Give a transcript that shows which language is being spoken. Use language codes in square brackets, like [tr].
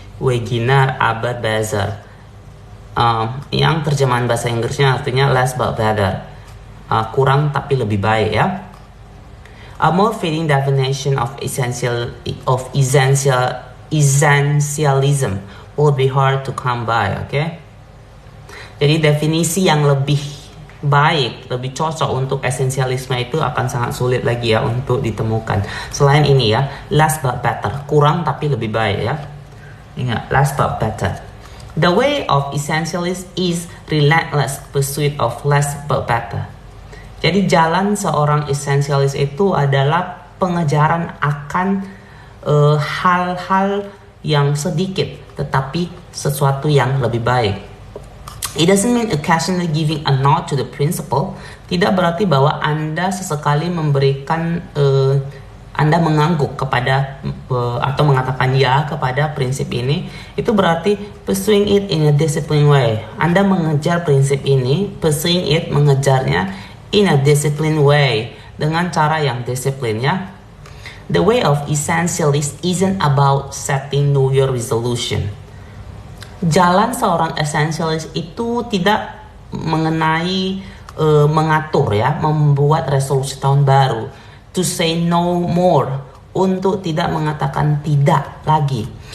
[de] Weginar, aber besser. [id] Yang terjemahan bahasa Inggrisnya artinya [en] less but better. [id] Kurang tapi lebih baik ya. [en] A more fitting definition of essentialism would be hard to come by, okay? [id] Jadi definisi yang lebih baik, lebih cocok untuk esensialisme itu akan sangat sulit lagi ya untuk ditemukan. Selain ini ya, less but better, kurang tapi lebih baik ya. Ingat, less but better. [en] The way of essentialist is relentless pursuit of less but better. [id] Jadi jalan seorang essentialist itu adalah pengejaran akan hal-hal yang sedikit tetapi sesuatu yang lebih baik. [en] It doesn't mean occasionally giving a nod to the principle. [id] Tidak berarti bahwa Anda sesekali memberikan Anda mengangguk kepada atau mengatakan ya kepada prinsip ini. Itu berarti [en] pursuing it in a disciplined way. [id] Anda mengejar prinsip ini, [en] pursuing it, [id] mengejarnya [en] in a disciplined way, [id] dengan cara yang disiplin ya. [en] The way of essentialist isn't about setting New Year resolution. [id] Jalan seorang essentialist itu tidak mengenai mengatur ya, membuat resolusi tahun baru. [en] To say no more, [id] untuk tidak mengatakan tidak lagi.